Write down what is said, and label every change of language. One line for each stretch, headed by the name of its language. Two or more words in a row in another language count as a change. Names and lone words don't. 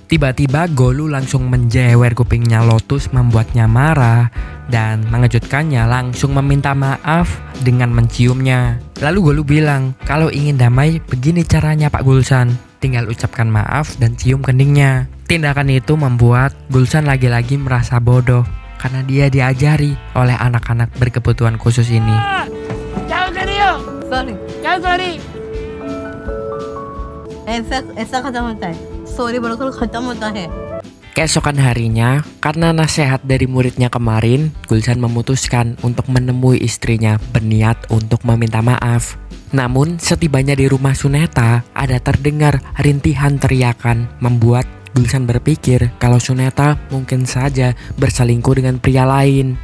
Indonesian: Tiba-tiba Golu langsung menjewer kupingnya Lotus, membuatnya marah dan mengejutkannya langsung meminta maaf dengan menciumnya. Lalu Golu bilang kalau ingin damai begini caranya Pak Gulsan, tinggal ucapkan maaf dan cium keningnya. Tindakan itu membuat Gulsan lagi-lagi merasa bodoh karena dia diajari oleh anak-anak berkebutuhan khusus ini.
Hindi: क्या कर रही हो? सॉरी क्या कर रही? ऐसा खत्म होता है सॉरी बोलकर खत्म होता है
Indonesian: Keesokan harinya, karena nasihat dari muridnya kemarin, Gulsan memutuskan untuk menemui istrinya berniat untuk meminta maaf. Namun, setibanya di rumah Suneta, ada terdengar rintihan teriakan, membuat Gulsan berpikir kalau Suneta mungkin saja berselingkuh dengan pria lain.